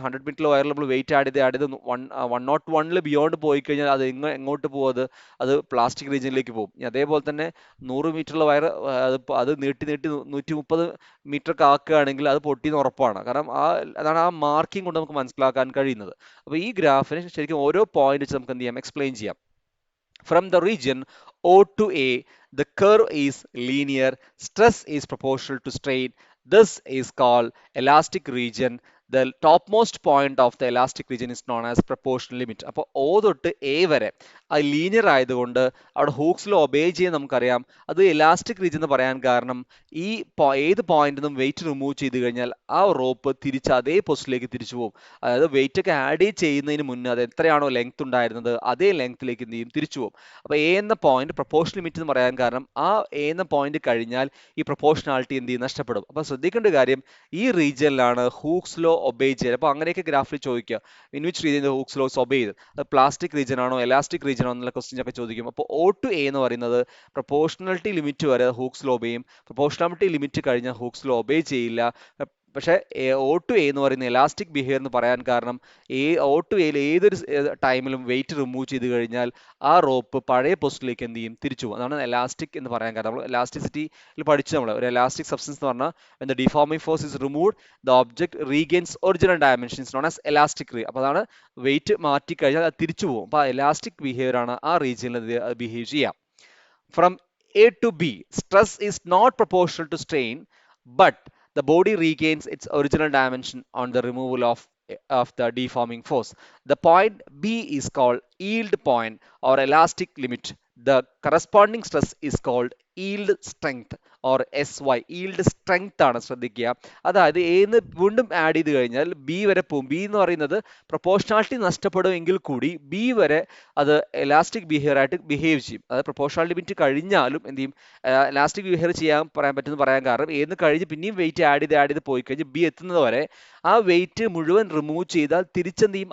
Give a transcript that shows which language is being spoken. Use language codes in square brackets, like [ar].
[ml] 100 metre വയറിൽ നമ്മൾ wait add ചെയ്ത് 101 ബിയോണ്ട് പോയി കഴിഞ്ഞാൽ അത് എങ്ങോട്ട് പോകും? അത് പ്ലാസ്റ്റിക് റീജിയനിലേക്ക് പോകും. അതേപോലെ തന്നെ 100 മീറ്ററുള്ള വയർ അത് നീട്ടി 130 മീറ്റർ ആക്കുകയാണെങ്കിൽ അത് പൊട്ടിയെന്ന് ഉറപ്പാണ്. കാരണം അതാണ് ആ മാർക്കിംഗ് കൊണ്ട് നമുക്ക് മനസ്സിലാക്കാൻ കഴിയുന്നത്. അപ്പോൾ ഈ ഗ്രാഫിന് ശരിക്കും ഓരോ പോയിന്റ് വെച്ച് നമുക്ക് എന്ത് ചെയ്യാം? എക്സ്പ്ലെയിൻ ചെയ്യാം. [en] From the region O to A, the curve is linear, stress is proportional to strain. This is called elastic region. The topmost point of the elastic region is known as proportional limit. [ml] അപ്പോൾ O തൊട്ട് A വരെ അത് linear ആയതുകൊണ്ട് അവിടെ Hooke's law obey ചെയ്യാൻ നമുക്കറിയാം. അത് elastic region എന്ന് പറയാൻ കാരണം ഈ ഏത് പോയിന്റിൽ നിന്നും വെയിറ്റ് റിമൂവ് ചെയ്ത് കഴിഞ്ഞാൽ ആ റോപ്പ് തിരിച്ച് അതേ പൊസിഷനിലേക്ക് തിരിച്ചു പോകും. അതായത് വെയിറ്റ് ഒക്കെ ആഡ് ചെയ്യുന്നതിന് മുന്നേ അത് എത്രയാണോ ലെങ്ത് ഉണ്ടായിരുന്നത് അതേ ലെങ്ത്തിലേക്ക് എന്ത് ചെയ്യും? തിരിച്ചു പോകും. അപ്പോൾ എ എന്ന പോയിന്റ് പ്രൊപ്പോർഷണൽ ലിമിറ്റ് എന്ന് പറയാൻ കാരണം ആ എ എന്ന പോയിന്റ് കഴിഞ്ഞാൽ ഈ പ്രൊപ്പോർഷണാലിറ്റി എന്ത് ചെയ്യും? നഷ്ടപ്പെടും. അപ്പോൾ ശ്രദ്ധിക്കേണ്ട കാര്യം ഈ റീജിയനിലാണ് ഹൂക്സ് ലോ ഒബേ ചെയ്യുന്നത്. അപ്പോൾ അങ്ങനെയൊക്കെ ഗ്രാഫിൽ ചോദിക്കുക in which region Hooke's loss obey ചെയ്ത്, അത് പ്ലാസ്റ്റിക് റീജിയൻ ആണോ എലാസ്റ്റിക് റീജിയൻ ആണോ എന്നുള്ള ക്വസ്റ്റ്യൻസ് ഒക്കെ ചോദിക്കും. അപ്പോൾ O to A എന്ന് പറയുന്നത് പ്രൊപ്പോർഷണാലിറ്റി ലിമിറ്റ് വരെ ഹൂക്സ് ലോ ഒബേയും, പ്രൊപ്പോർഷണാലിറ്റി ലിമിറ്റ് കഴിഞ്ഞാൽ ഹൂക്സ് ലോ ഒബേ ചെയ്യില്ല. പക്ഷേ O to A എന്ന് പറയുന്ന എലാസ്റ്റിക് ബിഹേവിയർ എന്ന് പറയാൻ കാരണം O to A ഏതൊരു ടൈമിലും വെയിറ്റ് റിമൂവ് ചെയ്ത് കഴിഞ്ഞാൽ ആ റോപ്പ് പഴയ പൊസിഷനിലേക്ക് എന്ത് ചെയ്യും? തിരിച്ചു പോകും. അതാണ് എലാസ്റ്റിക് എന്ന് പറയാൻ കാരണം. നമ്മൾ എലാസ്റ്റിസിറ്റിയിൽ പഠിച്ചു നമ്മൾ ഒരു എലാസ്റ്റിക് സബ്സ്റ്റൻസ് എന്ന് പറഞ്ഞാൽ [en] when the deforming force is removed the object regains original dimensions known as elastic. [ml] അപ്പോൾ അതാണ് വെയിറ്റ് മാറ്റി കഴിഞ്ഞാൽ അത് തിരിച്ചു പോകും. അപ്പോൾ ആ എലാസ്റ്റിക് ബിഹേവിയർ ആണ് ആ റീജിയനിൽ ബിഹേവ് ചെയ്യാം. [en] From A to B, stress is not proportional to strain, but the body regains its original dimension on the removal of the deforming force. The point B is called yield point or elastic limit. The corresponding stress is called yield strength or SY. [ml] yield strength ആണ് ശ്രദ്ധിക്കുക. അതായത് എന്ന് വീണ്ടും add ചെയ്ത് കഴിഞ്ഞാൽ B വരെ പോകും. B എന്ന് പറയുന്നത് പ്രൊപ്പോർഷണാലിറ്റി നഷ്ടപ്പെടുമെങ്കിൽ കൂടി ബി വരെ അത് എലാസ്റ്റിക് ബിഹേവിയർ ആയിട്ട് ബിഹേവ് ചെയ്യും. അതായത് പ്രൊപ്പോർഷണാലിറ്റി ലിമിറ്റ് കഴിഞ്ഞാലും എന്ത് ചെയ്യും? എലാസ്റ്റിക് ബിഹേവിയർ ചെയ്യാൻ പറയാൻ കാരണം എന്ന് കഴിഞ്ഞ് പിന്നെയും വെയിറ്റ് ആഡ് ചെയ്ത് പോയി കഴിഞ്ഞ് ബി എത്തുന്നത് വരെ ആ വെയിറ്റ് മുഴുവൻ റിമൂവ് ചെയ്താൽ തിരിച്ചെന്ത് ചെയ്യും?